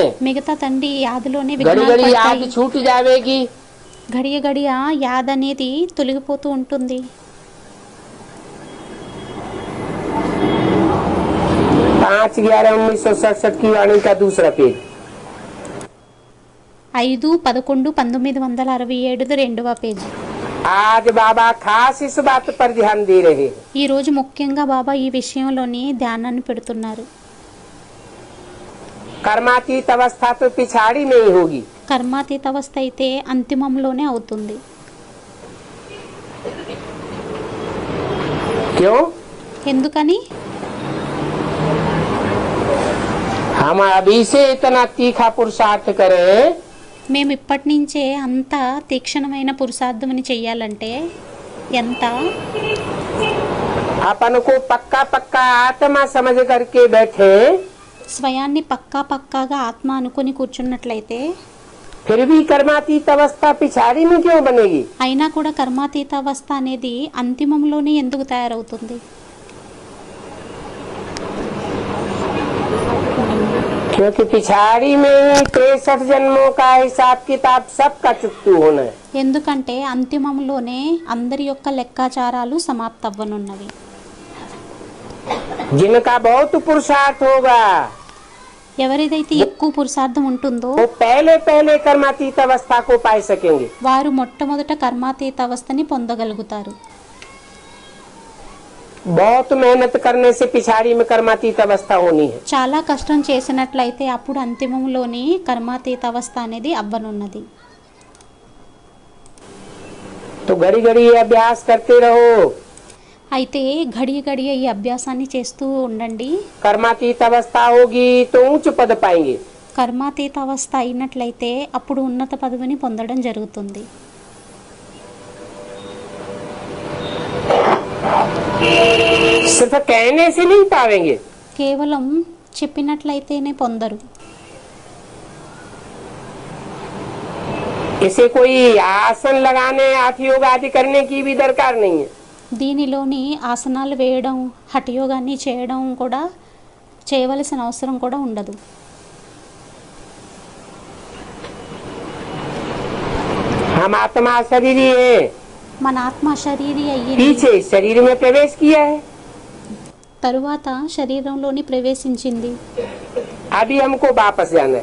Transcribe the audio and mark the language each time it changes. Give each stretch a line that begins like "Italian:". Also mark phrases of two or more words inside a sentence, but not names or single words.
Telugu: మిగతా తండ్రి యాదలోనే
Hindi: घड़ी
Telugu: విఘ్నాలు
Hindi: घड़ी याद
Telugu: పడతాయి.
Hindi: छूट जाएगी. घड़ी याद
Telugu: అనేది తొలగిపోతూ ఉంటుంది.
Hindi: 5/11/1967 की वाणी का दूसरा पेज.
Telugu: 5/11/1967 రెండవ పేజీ.
Hindi: आज बाबा खास इस बात पर ध्यान दे रहे हैं.
Telugu: ఈ రోజు ముఖ్యంగా బాబా ఈ విషయంలోని ధ్యానాన్ని పెడుతున్నారు.
Hindi: कर्मातीत अवस्था तो पिछाड़ी में ही होगी.
Telugu: కర్మాతీత అవస్థ అయితే అంతిమంలోనే అవుతుంది.
Hindi: क्यों?
Telugu: ఎందుకని?
Hindi: हम अभी से इतना तीखा पुरुषार्थ करें
Telugu: మేము ఇప్పటి నుంచే అంత తీక్షణమైన పురుషార్థమని చెయ్యాలంటే ఎంత
Hindi: अपन को पक्का पक्का आत्मा समझ करके बैठे,
Telugu: స్వయాన్ని పక్కాగా ఆత్మ అనుకుని కూర్చున్నట్లయితే
Hindi: फिर भी कर्मातीत अवस्था पिछाड़ी में क्यों बनेगी?
Telugu: అయినా కూడా కర్మాతీత అవస్థ అనేది అంతిమంలోనే ఎందుకు తయారవుతుంది?
Hindi: क्योंकि पिछाड़ी में ही 63 जन्मों का हिसाब किताब सबका चुकतू होना है।
Telugu: ఎందుకంటే అంతిమంలోనే అందరి యొక్క లెక్కాచారాలు సమాప్తవ్వనున్నవి.
Hindi: जिनका बहुत पुरुषार्थ होगा
Telugu: ఎవరిదైతే ఎక్కువ పురుషార్థం ఉంటుందో
Hindi: वो पहले पहले कर्मातीत अवस्था को पा सकेंगे।
Telugu: వారు మొట్టమొదట కర్మాతీత అవస్థని పొందగలుగుతారు.
Hindi: बहुत मेहनत करने से पिछाड़ी में कर्मातीत अवस्था होनी है।
Telugu: చాలా కష్టం చేసినట్లయితే అప్పుడు అంతిమంలోని కర్మాతీత అవస్థ అనేది అవ్వనున్నది.
Hindi: तो घड़ी घड़ी ये अभ्यास करते रहो।
Telugu: అయితే గడియ ఈ అభ్యాసాన్ని చేస్తూ ఉండండి.
Hindi: कर्मातीत अवस्था होगी तो उच्च पद पाएंगे।
Telugu: కర్మాతీత అవస్థ అయినట్లయితే అప్పుడు ఉన్నత పదవిని పొందడం జరుగుతుంది.
Hindi: सिर्फ कहने से नहीं पाएंगे।
Telugu: కేవలం చెప్పినట్లయితేనే పొందరు.
Hindi: इसे कोई आसन लगाने हाथ योग आदि करने की भी दरकार नहीं है।
Telugu: దీనిలోని ఆసనాలు వేయడం హఠయోగాన్ని చేయడం కూడా చేయవలసిన అవసరం కూడా ఉండదు.
Hindi: हम आत्मा शरीर ही है,
Telugu: మన ఆత్మ శరీరి అయ్యింది,
Hindi: पीछे शरीर में प्रवेश किया है,
Telugu: తరువాత శరీరంలోని ప్రవేశించింది.
Hindi: अभी हमको वापस जाना है।